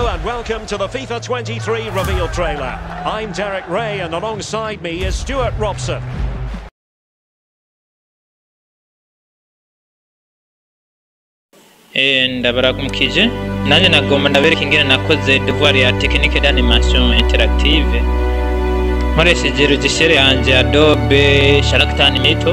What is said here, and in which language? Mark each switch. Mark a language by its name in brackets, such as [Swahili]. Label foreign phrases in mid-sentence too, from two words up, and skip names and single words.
[English] welcome to the FIFA 23 reveal trailer. I'm Derek Ray and alongside me is Stuart Robson. [Rundi] Ndabaramukije nanje nagomba ndabereka ingene nakoze devoir ya [French] technique d'animation interactive [Rundi] nkoresheje logiciel yanje Adobe Character Animator.